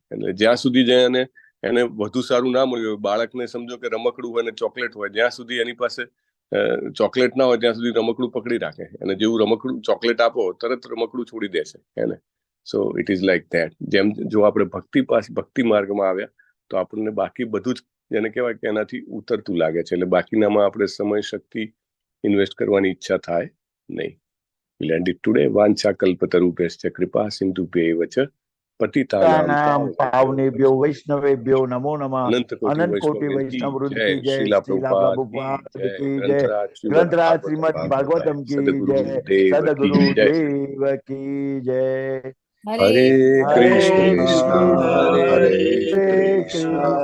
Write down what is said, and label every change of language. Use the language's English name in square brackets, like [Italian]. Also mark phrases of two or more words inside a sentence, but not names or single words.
[Gujarati] એટલે જ્યાં સુધી એને વધુ સારું ના મળ્યું હોય, બાળકને સમજો કે રમકડું હોય ને ચોકલેટ હોય, જ્યાં સુધી એની પાસે ચોકલેટ ના હોય ત્યાં સુધી રમકડું પકડી રાખે, અને જેવું રમકડું ચોકલેટ આપો તરત રમકડું છોડી દેશે, એને. [English] So it is like that. [Gujarati] જેમ જો આપણે ભક્તિ માર્ગમાં આવ્યા તો આપણને બાકી બધું જ જેને કહેવાય કે એનાથી ઉતરતું લાગે છે, એટલે બાકીનામાં આપણે સમય શક્તિ ઇન્વેસ્ટ કરવાની ઈચ્છા થાય નહીં. [English] We'll end it today. [Sanskrit] વાંછા કલ્પતરુભ્યશ્ચ કૃપા સિંધુભ્યૈવ ચ પતિતાનાં પાવનેભ્યો વૈષ્ણવેભ્યો નમો નમઃ. [Gujarati] અનંત કોટી વૈષ્ણવ વૃંદ કી જય. શ્રીલા પ્રભુપાદ કી જય. ગ્રંથરાજ શ્રીમદ ભાગવતમ કી જય. સદગુરુ દેવ કી જય. હરે કૃષ્ણ હરે કૃષ્ણ